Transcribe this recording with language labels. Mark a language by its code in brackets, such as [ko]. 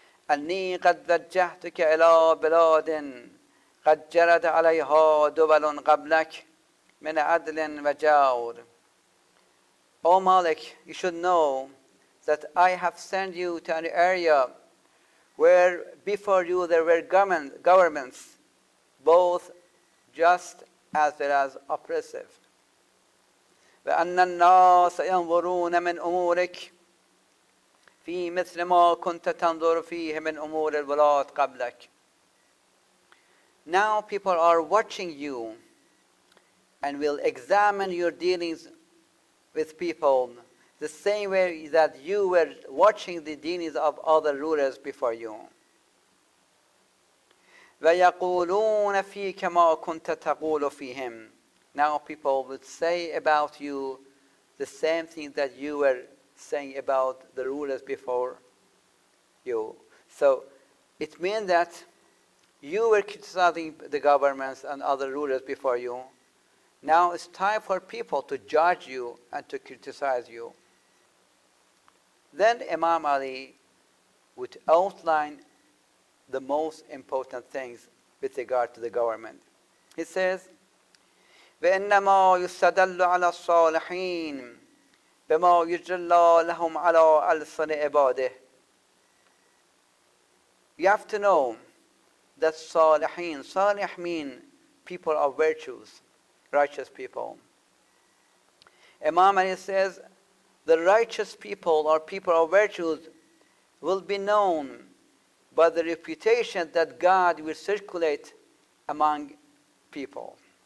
[ar] أني قد وجهتك إلى بلاد قد جرت عليها دول قبلك من عدل وجور. [en] O Malik, you should know that I have sent you to an area where before you there were governments, both just as well as oppressive. [ar] وأن الناس ينظرون من أمورك في مثل ما كنت تنظر فيه من أمور الولاة قبلك. [en] Now people are watching you and will examine your dealings with people the same way that you were watching the dealings of other rulers before you. [ar] وَيَقُولُونَ فِيكَ مَا كُنْتَ تَقُولُ فِيهِمْ. [en] Now people would say about you the same thing that you were saying about the rulers before you. So it means that you were criticizing the governments and other rulers before you. Now it's time for people to judge you and to criticize you. Then Imam Ali would outline the most important things with regard to the government. He says, [ar] وَإِنَّمَا يُسْتَدَلُّ عَلَى الصَّالِحِينَ بِمَا يُجْرِي لَهُمْ عَلَى أَلْسِنِ عِبَادِهِ. [en] You have to know that salih mean people of virtues, righteous people. Imam Ali says, the righteous people or people of virtues will be known by the reputation that God will circulate among people.